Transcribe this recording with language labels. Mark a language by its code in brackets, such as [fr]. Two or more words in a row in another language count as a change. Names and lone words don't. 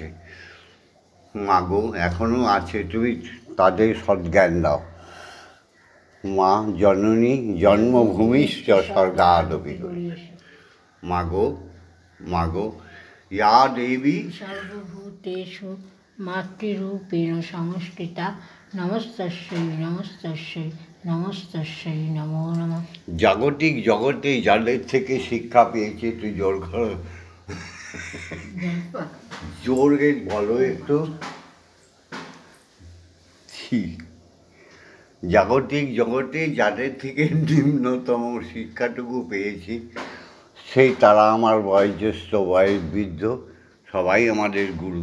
[bn] মাগো এখনও আছে, তুমি তাদের সদ্জ্ঞান দাও মা। [sa] জননী জন্মভূমিশ্চ স্বর্গাদপি। [bn] মাগো, মাগো [sa] ইয়া দেবী সর্বভূতেষু মাতৃরূপেণ সংস্থিতা, নমস্তস্যৈ নমস্তস্যৈ নমস্তস্যৈ নমো নমঃ। [bn] জাগতিক জগতে যাদের থেকে শিক্ষা পেয়েছে, তুই জোর কর, জোর বলো একটু। জাগতিক জগতে যাদের থেকে নিম্নতম শিক্ষাটুকু পেয়েছি, সেই তারা আমার বয়োজ্যেষ্ঠ, বৃদ্ধ, সবাই আমাদের গুরু।